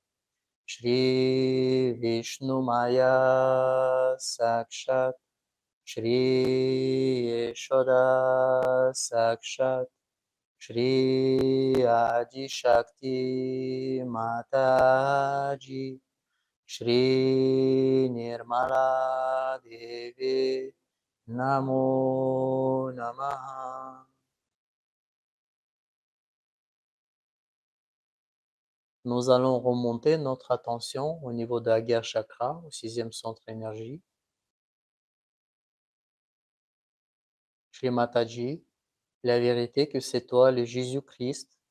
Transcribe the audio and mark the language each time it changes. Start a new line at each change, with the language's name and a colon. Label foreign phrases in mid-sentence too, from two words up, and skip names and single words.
Sanskrit: श्री विष्णु माया साक्षात् श्री यशोदा साक्षात् श्री आदि शक्ति माताजी श्री निर्मला देवी नमो नमः.
French: Nous allons remonter notre attention au niveau de l'Agya Chakra, au 6e centre énergie. Shri Mataji, la vérité que c'est toi, le Jésus-Christ.